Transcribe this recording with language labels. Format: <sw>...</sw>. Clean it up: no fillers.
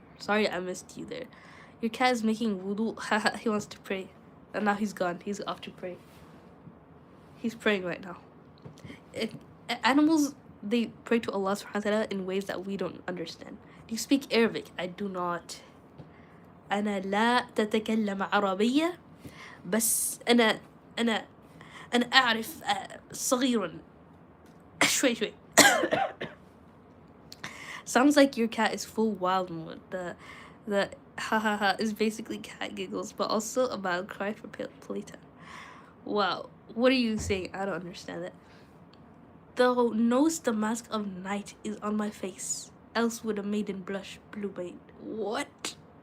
<en>Sorry I missed you there. Your cat is making wudu. Haha, he wants to pray. And now he's gone. He's off to pray. He's praying right now. Animals, they pray to Allah subhanahu wa ta'ala in ways that we don't understand. Do you speak Arabic? I do not.</en> <ar>أنا لا تتكلم عربية بس أنا أعرف صغيرا شوي.</ar> <en>Sounds like your cat is full wild mode. The ha ha ha is basically cat giggles, but also a battle cry for playtime. Wow, what are you saying? I don't understand it. Thou knowest the mask of night is on my face, else would a maiden blush blue-vein. What?</en>